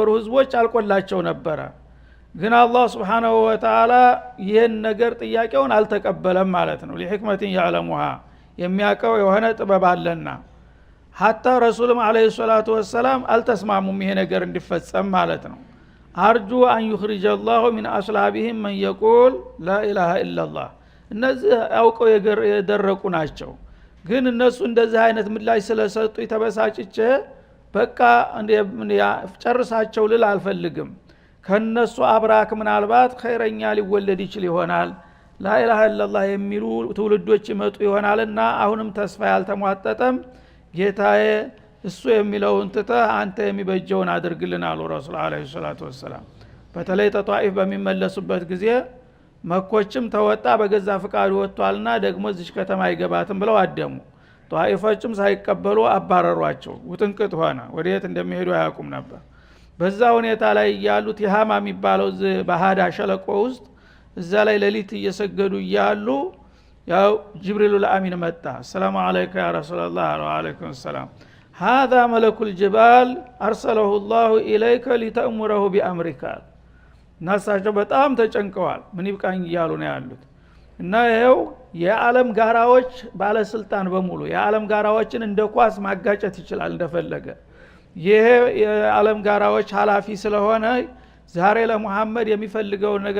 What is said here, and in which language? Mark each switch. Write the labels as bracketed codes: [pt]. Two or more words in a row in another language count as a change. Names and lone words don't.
[am] ህዝቦች አልቆላቸው ነበረ። ግን አላህ [ar] سبحانه وتعالى [am] ይህን ነገር ጥያቄውን አልተቀበለም ማለት ነው። [ar] لحكمة يعلمها [am] የሚያቀው የሆነ ጥበብ አለና ሐታ ረሱልም [ar] عليه الصلاة والسلام [am] አልተስማሙም ይሄ ነገር እንዲፈጸም ማለት ነው። [ar] أرجو أن يخرج الله من أصلابهم من يقول لا إله إلا الله [am] እነዚህ አውቀው የደረቁ ናቸው። ግን እነሱ እንደዚህ አይነት ምላሽ ስለሰጡ ተበሳጭቼ በቃ ጨርሳቸው ልል አልፈልግም። ከነሱ አብራክ ምናልባት ኸይረኛ ሊወለድ ይችል ይሆናል [ar] لا اله الا الله [am] የሚሉ ትውልዶች ይመጡ ይሆናልና አሁንም ተስፋ ያልተሟጠጠም ጌታዬ እሱ የሚለውን ትተህ አንተ የሚበጀውን አድርግልን አሉ ረሱል [ar] عليه الصلاة والسلام። [am] በተለይ ተጧኢፍ በሚመለሱበት ጊዜ መኮችም ተወጣ በገዛ ፍቃዱ ወጥቷልና ደግሞ እዚህ ከተማ አይገባትም ብለው አደሙ። ጧኢፎችም ሳይቀበሉ አባረሯቸው። ውጥንቅጥ ሆነ። ወዴት እንደሚሄዱ አያውቁም ነበር። በዛ ሁኔታ ላይ ያሉት የሃማ የሚባለው በሃዳ ሸለቆ ውስጥ እዛ ላይ ሌሊት እየሰገዱ ያሉ ያው ጅብሪል አሚን መጣ። [ar] سلام عليك يا رسول الله وعليكم سلام هذا ملك الجبال أرسله الله إليك لتأمره بأمرك። [am] ናሳቸው በጣም ተጨንቀዋል። ምን ይብቃኝ እያሉ ነው ያሉት። እና ይሄው የዓለም ጋራዎች ባለስልጣን በሙሉ የዓለም ጋራዎችን እንደ ኳስ ማጋጨት ይችላል እንደፈለገ። ይሄ የዓለም ጋራዎች ኃላፊ ስለሆነ ዛሬ ለሙሐመድ የሚፈልገው ነገር